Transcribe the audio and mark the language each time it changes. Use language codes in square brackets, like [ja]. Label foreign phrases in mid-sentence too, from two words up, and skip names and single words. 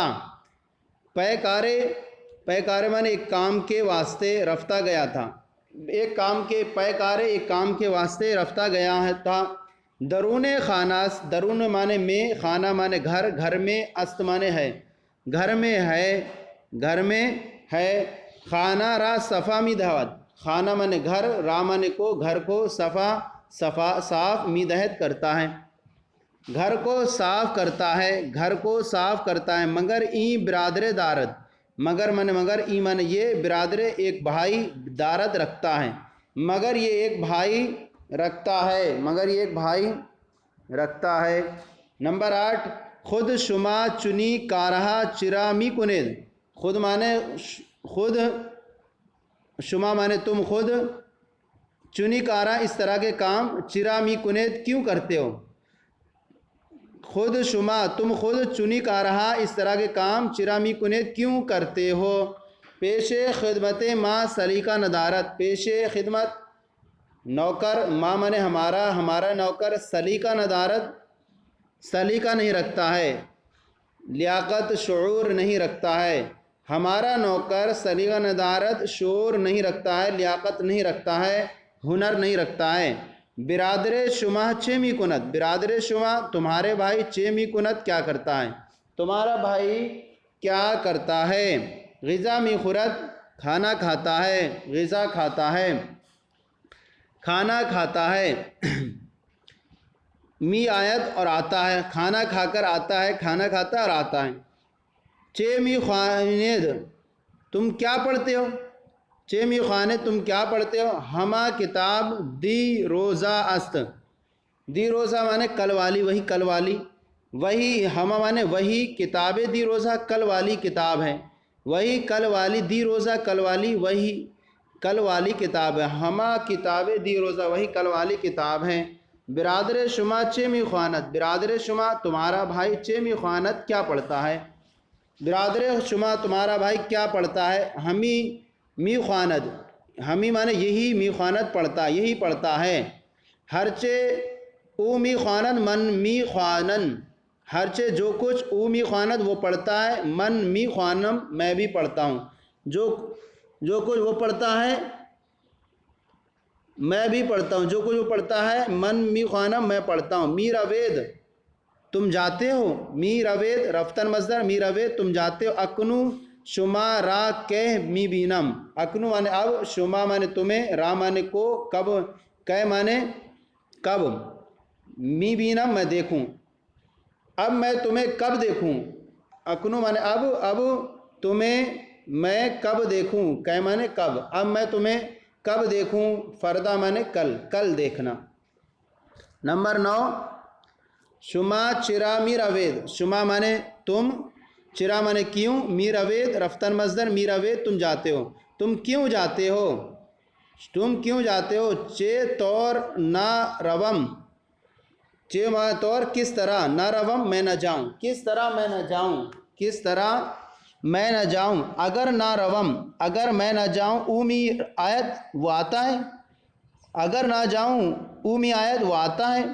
[fa] پے کارے [ur] مانے ایک کام کے واسطے رفتہ گیا تھا. ایک کام کے، [fa] پے کارے [ur] ایک کام کے واسطے رفتہ گیا تھا. [fa] درون خانہ. [ur] درون مانے میں، خانہ مانے گھر، گھر میں. است مانے ہے، گھر میں ہے، گھر میں ہے. [fa] خانہ را صفا می دہد. [ur] خانہ مانے گھر، را مانے کو، گھر کو، صاف [fa] می دہد [ur] کرتا ہے. گھر کو صاف کرتا ہے، گھر کو صاف کرتا ہے. [fa] مگر این برادر دارد. [ur] مگر مانے مگر، ای مانے یہ، برادر ایک بھائی، دارد رکھتا ہے. مگر یہ ایک بھائی رکھتا ہے. مگر یہ ایک بھائی رکھتا ہے. [fa] نمبر 8 خود شما چنی کارہا چرا می کنید. [ur] خود مانے خود، شما مانے تم خود، [fa] چنی کارا [ur] اس طرح کے کام، [fa] چرا می کنید [ur] کیوں کرتے ہو. [fa] خود شما [ur] تم خود، [fa] چنی کارہا [ur] اس طرح کے کام، [fa] چرا می کنید [ur] کیوں کرتے ہو. [fa] پیش خدمت ما سلیقہ ندارت. پیش خدمت [ur] نوکر، ما مانے ہمارا، ہمارا نوکر. [fa] سلیقہ ندارت [ur] سلیقہ نہیں رکھتا ہے. لیاقت شعور نہیں رکھتا ہے، ہمارا نوکر [fa] سلیقہ ندارت [ur] شعور نہیں رکھتا ہے، لیاقت نہیں رکھتا ہے، ہنر نہیں رکھتا ہے۔ [fa] برادر شما چے می کنت، برادر شما [ur] تمہارے بھائی [fa] چے می کنت [ur] کیا کرتا ہے، تمہارا بھائی کیا کرتا ہے۔ [fa] غذا می خورت [ur] کھانا کھاتا ہے، غذا کھاتا ہے، کھانا کھاتا ہے۔ [fa] می آیت [ur] اور آتا ہے، کھانا کھا کر آتا ہے، کھانا کھاتا ہے اور آتا ہے۔ [fa] چے می خواند [ur] تم کیا پڑھتے ہو، [fa] چے می خواند [ur] تم کیا پڑھتے ہو۔ [fa] ہما کتاب دی روزہ است، دی روزہ [ur] مانے کل والی، وہی کل والی، وہی ہما مانے وہی، [fa] کتاب دی روزہ [ur] کل والی کتاب ہے، وہی کل والی، [fa] دی روزہ [ur] کل والی، وہی کل والی کتاب ہے، [fa] ہما کتاب دی روزہ [ur] وہی کل والی کتاب ہے۔ [fa] برادر شما چے می خواند، برادر شما [ur] تمہارا بھائی [fa] چے می خواند [ur] کیا پڑھتا ہے، برادر شما تمہارا بھائی کیا پڑھتا ہے۔ [fa] ہمی می خواند، [ur] ہمی مانے یہی، [fa] می خواند [ur] پڑھتا، یہی پڑھتا ہے۔ [fa] ہرچے او می خواند من می خوانن، ہرچے [ur] جو کچھ [fa] او می خواند [ur] وہ پڑھتا ہے، [fa] من می خوانم [ur] میں بھی پڑھتا ہوں، جو کچھ وہ پڑھتا ہے میں بھی پڑھتا ہوں، جو کچھ وہ پڑھتا ہے [fa] من می خوانم [ur] میں پڑھتا ہوں۔ [fa] می روید [ur] تم جاتے ہو، [fa] می روید رفتن مصدر، می روید [ur] تم جاتے ہو۔ [fa] اکنو شما را کہ می بینم، [ur] اکنو مانے اب، شما مانے تمہیں، را مانے کو، کب، کہ مانے کب، [fa] می بینم [ur] میں دیکھوں، اب میں تمہیں کب دیکھوں۔ اکنو مانے اب تمہیں میں کب دیکھوں، کہ مانے کب، اب میں تمہیں کب دیکھوں۔ فردا مانے کل، کل دیکھنا۔ نمبر 9 [fa] شما چرا می روید، [ur] شما مانے تم، چرا مانے کیوں، [fa] می روید رفتن [ur] مصدر، [fa] می روید [ur] تم جاتے ہو، تم کیوں جاتے ہو، تم کیوں جاتے ہو۔ [fa] چے طور نہ روم، [ur] چے مانے طور کس طرح، [fa] نہ روم [ur] میں نہ جاؤں، کس طرح میں نہ جاؤں، کس طرح میں نہ جاؤں۔ [fa] اگر نہ روم، [ur] اگر میں نہ جاؤں، [fa] اومی آیت [ur] وہ آتا ہے، اگر نہ جاؤں [fa] اومی آیت [ur] وہ آتا ہے۔